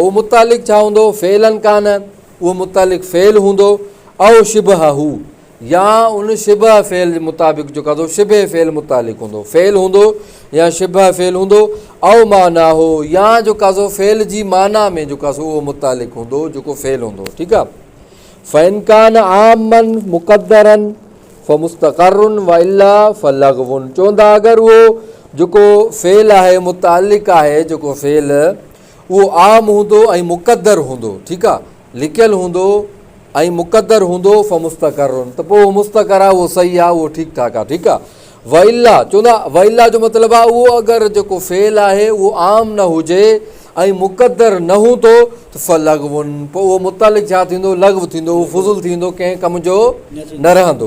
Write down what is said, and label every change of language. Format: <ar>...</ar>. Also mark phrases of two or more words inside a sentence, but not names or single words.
<sd>उहो मुतालिक़ छा हूंदो, फ़ेलन कान, उहो मुतालिक़ फ़ेल हूंदो, ऐं शिबह हू, या उन शिबह फ़ेल जे मुताबिक़ जेको शिबह फ़ेल मुतालिक़ हूंदो, फ़ेल हूंदो या शिबह फ़ेल हूंदो, ऐं माना हो, या जेको फ़ेल जी माना में जेको उहो मुतालिक़ हूंदो, जेको फ़ेल हूंदो। ठीकु आहे।</sd> <ar>فإن كان عاماً مقدراً فمستقر وإلا فلغو,</ar> <sd>चवंदा अगरि उहो जेको फ़ेल आहे मुतालिक़ आहे, जेको फ़ेल उहो आम हूंदो ऐं मुक़दर हूंदो, ठीकु आहे, लिकियलु हूंदो ऐं मुक़दर हूंदो, फ़मुस्तक़रुन, त पोइ मुस्तक़र आहे, उहो सही आहे, उहो ठीकु ठाक आहे। ठीकु आहे। वइल्ला चवंदा, वइल्ला जो मतिलबु आहे उहो अगरि जेको फ़ेल आहे उहो आम न हुजे ऐं मुक़दर न हूंदो त फ़लग़वुन, पोइ उहो मुतालिक़ छा थींदो, लग़व थींदो, उहो फुज़ुल थींदो, कंहिं कम जो न रहंदो।</sd>